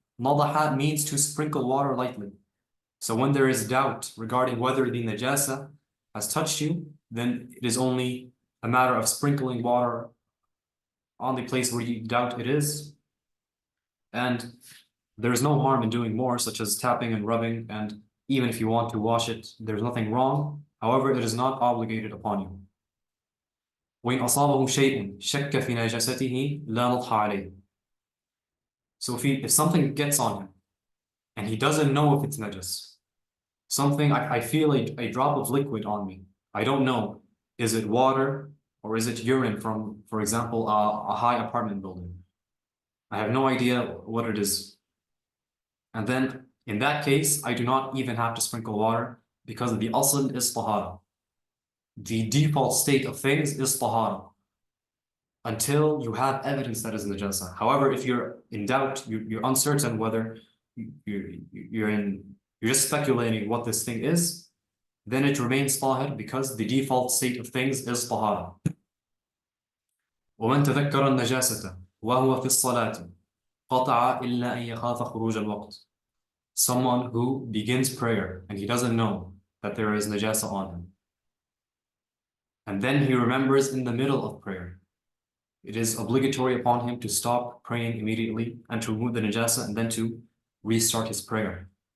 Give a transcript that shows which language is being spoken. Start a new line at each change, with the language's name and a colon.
English: Nadaha means to sprinkle water lightly. So when there is doubt regarding whether the najasa has touched you, then it is only a matter of sprinkling water on the place where you doubt it is. And there is no harm in doing more, such as tapping and rubbing, and even if you want to wash it, there's nothing wrong. However, it is not obligated upon you.
Arabic: وإن أصابه شيء شك في نجاسته لا نضح عليه.
English: So if something gets on him and he doesn't know if it's najas, something, I feel a drop of liquid on me, I don't know, is it water or is it urine from, for example, a high apartment building? I have no idea what it is. And then in that case, I do not even have to sprinkle water because the asl is tahara. The default state of things is tahara until you have evidence that is najasa. However, if you're in doubt, you're uncertain whether you're just speculating what this thing is, then it remains tahir because the default state of things is tahara.
Arabic: ومن تذكر النجاسة وهو في الصلاة قطع إلا أن يخاف خروج الوقت.
English: Someone who begins prayer and he doesn't know that there is najasa on him, and then he remembers in the middle of prayer, it is obligatory upon him to stop praying immediately and to remove the najasa and then to restart his prayer.